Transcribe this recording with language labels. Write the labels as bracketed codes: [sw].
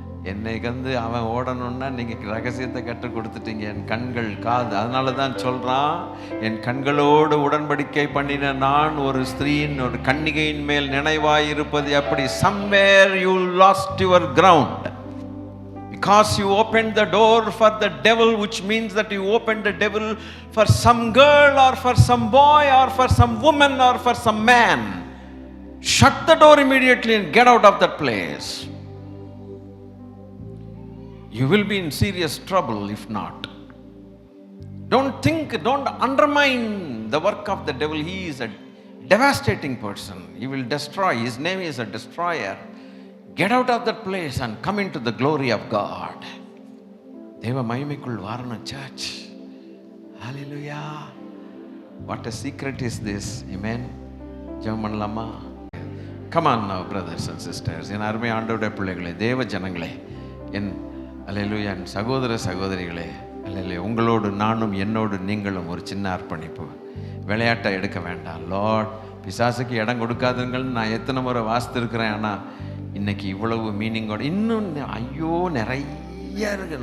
[ta] என்னை கந்து அவன் ஓடணும்னா நீங்க ரகசியத்தை கற்றுக் கொடுத்துட்டீங்க. என் கண்கள், காது. அதனால தான் சொல்றான், என் கண்களோடு உடன்படிக்கை பண்ணின நான் ஒரு ஸ்திரீயின் ஒரு கன்னிகையின் மேல் நினைவாய் இருப்பது அப்படி. [en] somewhere you lost your ground because you opened the door for the devil, which means that you opened the devil for some girl or for some boy or for some woman or for some man. Shut the door immediately and get out of that place. You will be in serious trouble if not. Don't undermine The work of the devil, he is a devastating person. He will destroy. His name is a destroyer. Get out of that place and come into the glory of God. [ta] தேவ மகிமைக்குள் வாரணும் search. Hallelujah. [en] What a secret is this. Amen. [ta] ஜெபம் பண்ணலாமா? [en] Come on now, brothers and sisters. [ta] என் அருமை ஆண்டவருடைய பிள்ளைகளே, தேவ ஜனங்களே, என் அல்லேலூயா என் சகோதர சகோதரிகளே, அல்லேலூயா, உங்களோடு நானும் என்னோடு நீங்களும் ஒரு சின்ன அர்ப்பணிப்பு. விளையாட்டை எடுக்க வேண்டாம். லார்ட், பிசாசுக்கு இடம் கொடுக்காதுங்கள்னு நான் எத்தனை முறை வாசித்திருக்கிறேன். ஆனால் இன்னைக்கு இவ்வளவு மீனிங்கோடு இன்னும் ஐயோ நிறைய இருக்குது.